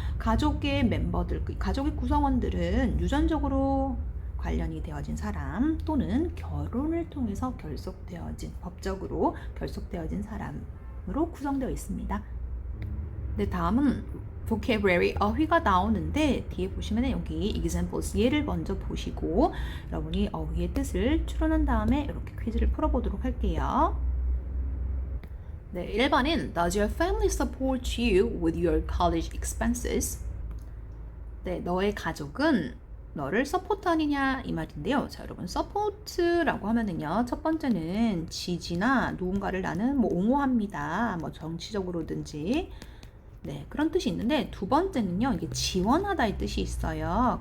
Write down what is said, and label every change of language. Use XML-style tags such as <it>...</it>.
<ko>가족의 멤버들, 가족의 구성원들은 유전적으로 관련이 되어진 사람 또는 결혼을 통해서 결속되어진 법적으로 결속되어진 사람으로 구성되어 있습니다. 네, 다음은 vocabulary, 어휘가 나오는데 뒤에 보시면 여기 examples, 예를 먼저 보시고 여러분이 어휘의 뜻을 추론한 다음에 이렇게 퀴즈를 풀어보도록 할게요.</ko> <en>네,</en> <ko>1번은</ko> <en>Does your family support you with your college expenses?</en> <ko>네, 너의 가족은 너를 서포트하느냐 이 말인데요. 자, 여러분 서포트라고 하면은요, 첫 번째는 지지나 누군가를 나는 뭐 옹호합니다. 뭐 정치적으로든지 네, 그런 뜻이 있는데 두 번째는요, 이게 지원하다의 뜻이 있어요.</ko>